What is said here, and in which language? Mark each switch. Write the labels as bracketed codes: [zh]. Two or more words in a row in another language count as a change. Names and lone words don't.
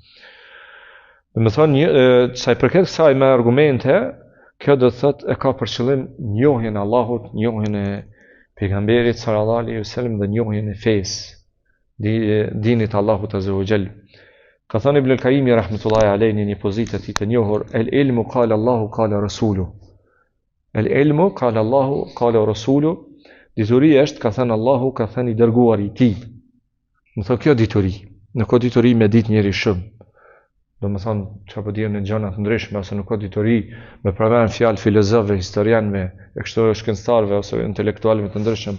[sq] Më thonë sa i përket kësaj me argumente, kjo do të thotë e ka për qëllim njohjen e Allahut, njohjen e pejgamberit [ar] صلى الله عليه وسلم [sq] dhe njohjen e fesë, dinit Allahut [ar] عز وجل. [sq] Ka thënë Ibn al-Qayyim [ar] رحمة الله عليه [sq] një pozitë të njohur, [ar] العلم قال الله قال رسوله. العلم قال الله قال رسوله. [sq] Dituria është ka thënë Allahu, ka thënë i dërguari i tij. Më thonë kjo dituri, nuk ka dituri me ditë njëri shumë. Do më thonë që apo dirë në gjëna të ndryshme, ose nuk ka dituri me përmen fjalë filozofëve, historianëve, e kështu shkencëtarëve ose intelektualëve të ndryshëm.